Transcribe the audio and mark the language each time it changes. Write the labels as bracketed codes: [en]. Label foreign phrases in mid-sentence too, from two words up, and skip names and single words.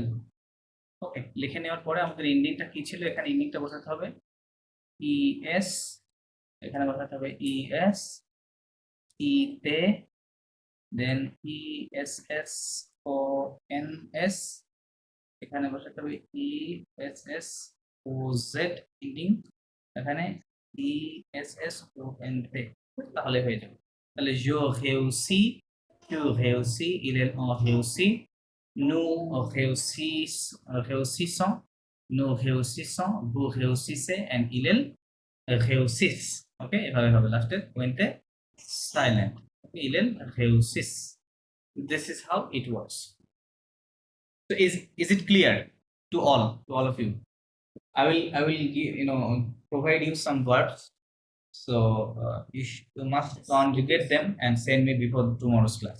[bn] ওকে, লিখে নেওয়ার পরে আমাদের ইন্ডিংটা কি ছিল, এখানে ইন্ডিংটা বসাতে হবে ইএস, এখানে বসাতে হবে ইএস ইতে, দেন ইএসএস ও এন এস, এখানে বসাতে হবে ইএসএস ও জেড ইন্ডিং, এখানে ইএসএস ও এন তে, তাহলে হয়ে যাবে। [fr] তাহলে je réussis, tu réussis, il ont réussi, nous réussissons, nous réussissons, vous réussissez, and ils réussissent. [bn] Okay, এভাবে হবে লাস্টে ওয়েন্টে সাইলেন্ট, [fr] ils réussissent. [en] This is how it works. So is it clear to all of you? I will give, provide you some verbs. So you must conjugate them and send me before tomorrow's class.